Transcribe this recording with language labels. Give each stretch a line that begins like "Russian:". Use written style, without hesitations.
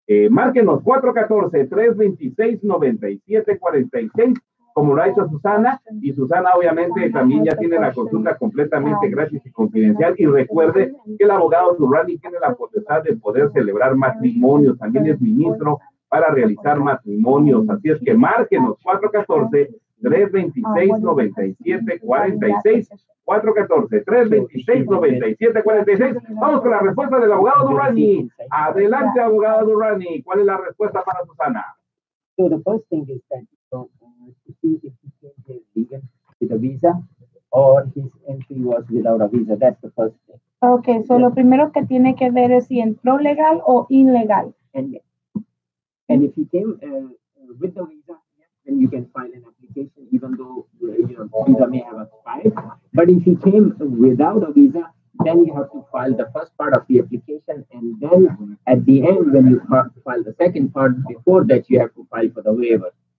Spanish: Márquenos 414-326-9746, como lo ha hecho Susana, y Susana obviamente también ya tiene la consulta completamente gratis y confidencial, y recuerde que el abogado Durrani tiene la potestad de poder celebrar matrimonios, también es ministro para realizar matrimonios, así es que márquenos 414-326-9746, 414-326-9746. Vamos con la respuesta del abogado Durrani. Adelante, abogado Durrani. ¿Cuál es la respuesta para Susana?
English: So the first thing is that to see if he came here legal with a visa or his entry was without a visa. That's the first thing. Okay, so
Spanish: lo primero que tiene que ver es si entró legal o ilegal.
English: And if he came with the visa, then you can file an application, even though visa may have expired. But if he came without a visa, then you have to file the first part of the application, and then at the end, when you file the second part, before that you have to file for the waiver.